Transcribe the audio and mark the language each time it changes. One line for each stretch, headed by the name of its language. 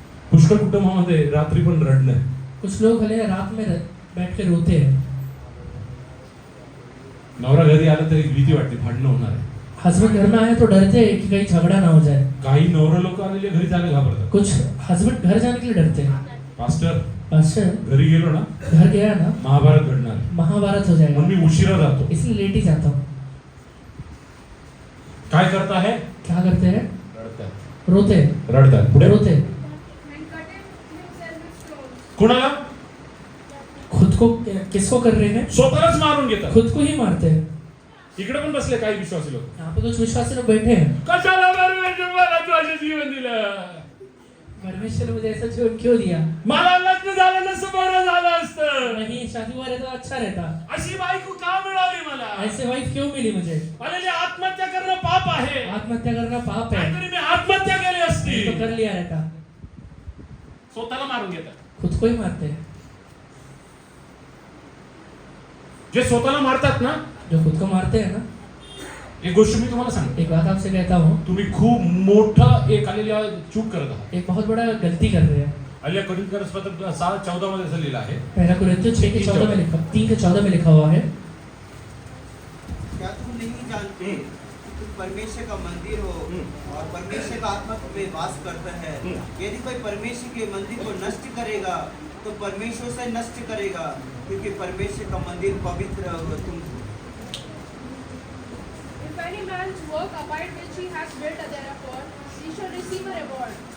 Marathi: पुष्कळ कुटुंबामध्ये रात्री पण रडणं.
Hindi: कुछ लोग हले रात में बैठ के रोते हैं.
Marathi: नवरा घरी आला तरी भीती वाटते, भांडणं होणार आहे.
Hindi: हस्बैंड घर में आए तो डरते हैं कि कहीं झगड़ा ना हो जाए.
Marathi: काही नवरा लोक आलेले घरी जायला घाबरतात.
Hindi: कुछ हस्बैंड घर जाने के लिए डरते हैं.
Marathi: पास्टर
Hindi: पास्टर
Marathi: घरी गेलो ना,
Hindi: घर गया ना,
Marathi: महाभारत घडणार आहे.
Hindi: महाभारत हो
Marathi: म्हणून
Hindi: जाएगा,
Marathi: मी उशिरा जातो.
Hindi: इसलिए लेट ही जाता हूँ.
Marathi: काय करता है?
Hindi: क्या करते हैं?
Marathi: रडतात.
Hindi: रोते हैं.
Marathi: रडतात. पुढे
Hindi: रोते हैं.
English: and cutting himself with stones.
Marathi: कुणाला?
Hindi: खुद को किसको कर रहे हैं?
Marathi: स्वतःलाच मारून घेतात.
Hindi: खुद को ही मारते हैं.
Marathi: इकडे पण बसले काही विश्वासी लोक.
Hindi: यहाँ पे कुछ विश्वासी लोग बैठे हैं.
Marathi: कशाला परमेश्वर मला तू असे जीवन दिलं?
Hindi: परमेश्वर ने मुझे ऐसा जीवन क्यों दिया?
Marathi: मला लग्न झालं नसतं बरं झालं असतं.
Hindi: नहीं शादी हुआ रहता अच्छा रहता.
Marathi: अशी बायको का मिळाली मला?
Hindi: ऐसे वाइफ क्यों मिली मुझे?
Marathi: अरे आत्महत्या करणं पाप आहे.
Hindi: आत्महत्या करना पाप है.
Marathi: नाहीतरी मी आत्महत्या केली असती.
Hindi: तो कर लिया रहता.
Marathi: स्वतःला मारून घेतात.
Hindi: खुद को ही मारते हैं.
Marathi: जे स्वतःला मारतात ना,
Hindi: जो खुद को मारते हैं ना,
Marathi: एक गोष्ट मी तुम्हाला सांगतो,
Hindi: एक बात आपसे कहता हूँ,
Marathi: तुम्ही खूप मोठा एक आलेल्या चूक करत आहात.
Hindi: एक बहुत बड़ा गलती कर रहे हैं.
Marathi: अलिया कोरिन्थियर्स पत्र 6:14 मध्ये असं लिहिलं आहे.
Hindi: पहला कुरिन्थियों 6:14 में लिखा 3:14 में लिखा हुआ है, क्या तुम नहीं जानते कि तुम परमेश्वर का मंदिर हो और परमेश्वर का आत्मा तुम्हें वास करता है? यदि कोई परमेश्वर के मंदिर को नष्ट करेगा तो परमेश्वर से नष्ट करेगा, क्योंकि परमेश्वर का मंदिर पवित्र हो तुम।
English: If any man's work abide which he has built thereupon, he shall receive a reward.